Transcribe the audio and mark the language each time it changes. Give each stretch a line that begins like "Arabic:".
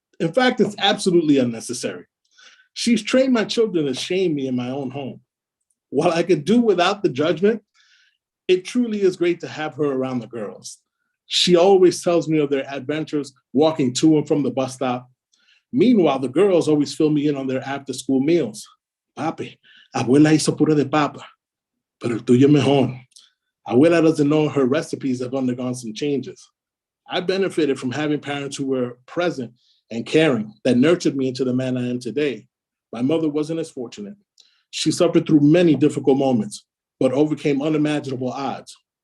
English: In fact, it's absolutely unnecessary. She's trained my children to shame me in my own home. While I could do without the judgment, it truly is great to have her around the girls. She always tells me of their adventures walking to and from the bus stop. Meanwhile, the girls always fill me in on their after-school meals.
Spanish: Papi, abuela hizo puré de papa, pero el tuyo mejor.
English: Abuela doesn't know her recipes have undergone some changes. I benefited from having parents who were present and caring that nurtured me into the man I am today. My mother wasn't as fortunate. She suffered through many difficult moments, but overcame unimaginable odds.